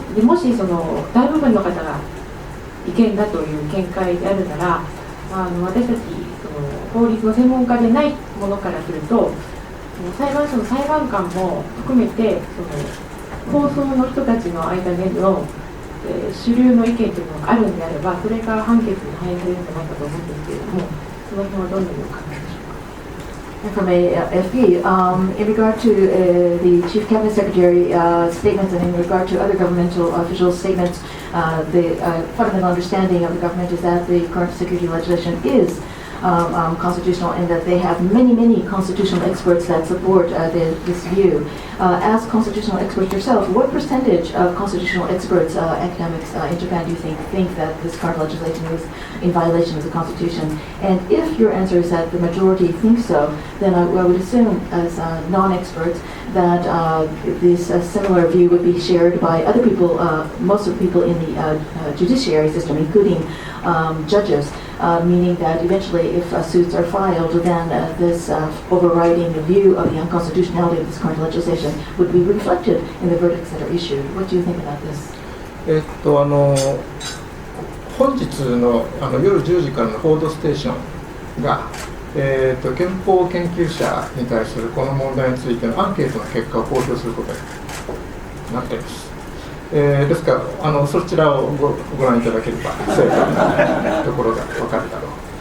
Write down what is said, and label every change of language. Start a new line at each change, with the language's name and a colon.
Japanese: もし大部分の方が違憲だという見解であるなら、私たち法律の専門家でないものからすると、裁判所の裁判官も含めて法曹の人たちの間での、主流の意見というのがあるんであれば、それが判決に反映されるんじゃないかと思うんですけれども、その辺はどのようにお考えでしょうか。
English: From AFP, in regard to the Chief Cabinet Secretary statements and in regard to other governmental officials' statements, the fundamental understanding of the government is that the current security legislation is constitutional and that they have many constitutional experts that support this view. As constitutional experts yourself, what percentage of constitutional experts, academics in Japan do you think that this current legislation is in violation of the Constitution? And if your answer is that the majority think so, then I would assume as non-experts that this similar view would be shared by other people, most of the people in the judiciary system, including judges, meaning that eventually if suits are filed, then this overriding view of the unconstitutionality of this current legislation would be reflected in the verdicts that are issued. What do you think about this?
Japanese: 本日の夜10時からの報道ステーションが、憲法研究者に対するこの問題についてのアンケートの結果を公表することになっています。ですからそちらをご覧いただければ正確なところが分かるだろう。